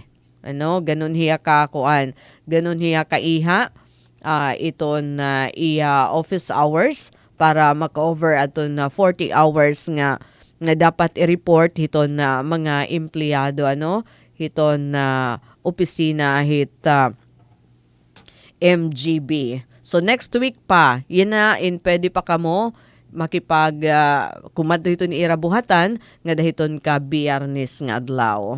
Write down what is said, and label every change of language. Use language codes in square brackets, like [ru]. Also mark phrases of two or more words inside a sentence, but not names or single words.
[war] Ano, ganun hiya kakuan, ganun hiya kaiha, iton na iya [en] office hours [war] para maka-over aton na 40 hours nga dapat i-report hiton na mga empleyado ano hiton na opisina hit MGB. So [en] next week [war] pa, yun na pwede pa kamo makipag kumadto hiton ira buhatan nga dahiton ka Biyernes nga adlaw.